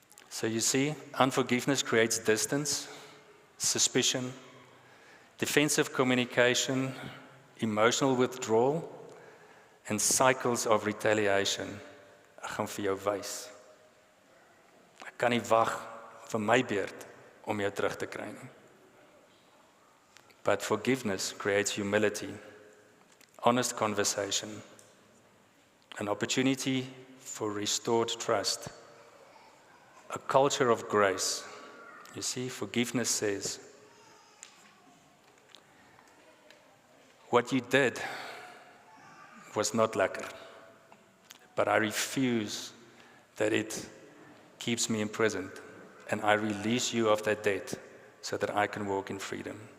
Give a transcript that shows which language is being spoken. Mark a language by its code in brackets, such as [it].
[en] So you see, unforgiveness creates distance, suspicion, defensive communication, emotional withdrawal, and cycles of retaliation. [af] Ek gaan vir jou wys. Ek kan nie wag vir my beurt om jou terug te kry nie. [en] But forgiveness creates humility, honest conversation, an opportunity for restored trust, a culture of grace. You see, forgiveness says, what you did was not lekker, but I refuse that it keeps me imprisoned, and I release you of that debt so that I can walk in freedom.